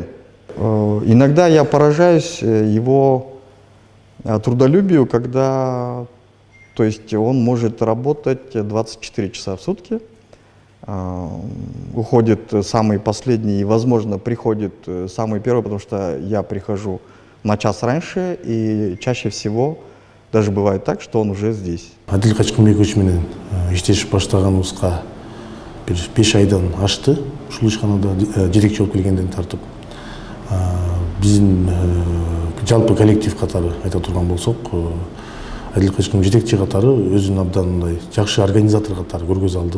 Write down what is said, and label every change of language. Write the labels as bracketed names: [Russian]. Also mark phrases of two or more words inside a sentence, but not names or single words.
[Russian] Иногда я поражаюсь его трудолюбию, когда, то есть он может работать 24 часа в сутки, уходит самый последний и, возможно, приходит самый первый, потому что я прихожу на час раньше, и чаще всего даже бывает так, что он уже здесь. [Kyrgyz] Адил Качкынбекович менен иштешип баштаганыбызга бир 5 айдан ашты. Ушул ишканада жетекчи болуп келгенден тартып. Биздин жалпы коллектив катары айта турган болсок, Адил Качкын жетекчи катары өзүн абдан мындай жакшы организатор катары көргөзө алды.